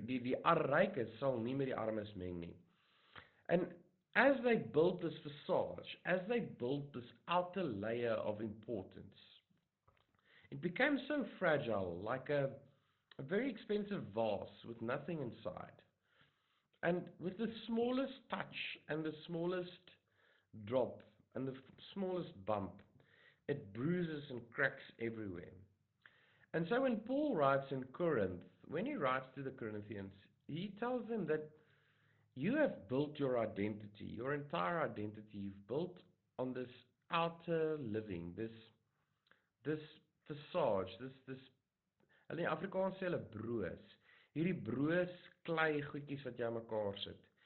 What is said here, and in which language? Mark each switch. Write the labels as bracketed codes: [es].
[af] Die rykes sal nie met die armes meng nie. [en] And as they built this facade, as they built this outer layer of importance, it became so fragile, like a very expensive vase with nothing inside. And with the smallest touch and the smallest drop and the smallest bump, it bruises and cracks everywhere. And so when Paul writes in Corinth, when he writes to the Corinthians, he tells them that you have built your identity, your entire identity, you've built on this outer living, this [af] visage, dis hulle in Afrikaans sê hulle broos. Hierdie broos klei goedjies wat jy aan mekaar sit.